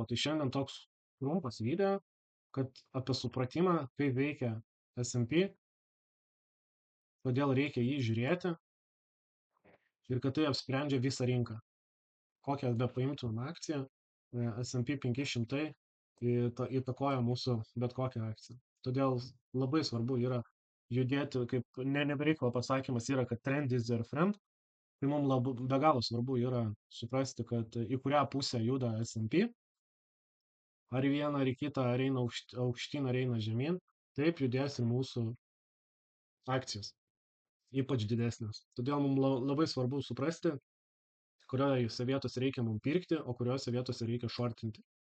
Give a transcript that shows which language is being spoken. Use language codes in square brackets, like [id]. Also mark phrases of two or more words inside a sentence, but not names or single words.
[lt] Tai šiandien toks trumpas video, kad apie supratimą, kaip veikia S&P, kodėl reikia jį žiūrėti ir kad tai apsprendžia visą rinką. Kokią be paimtum akciją, S&P 500 įtakoja mūsų bet kokią akciją. Todėl labai svarbu yra judėti, kaip nebereikalo pasakymas yra, kad [en] trend is your friend. [lt] Tai mums be galo svarbu yra suprasti, kad į kurią pusę juda S&P, ar į vieną, ar į kitą, ar eina aukštyn, ar eina žemyn, taip judės ir mūsų akcijos, ypač didesnės. Todėl mums labai svarbu suprasti, kuriuose vietose reikia mums pirkti, o kuriuose vietose reikia shortinti.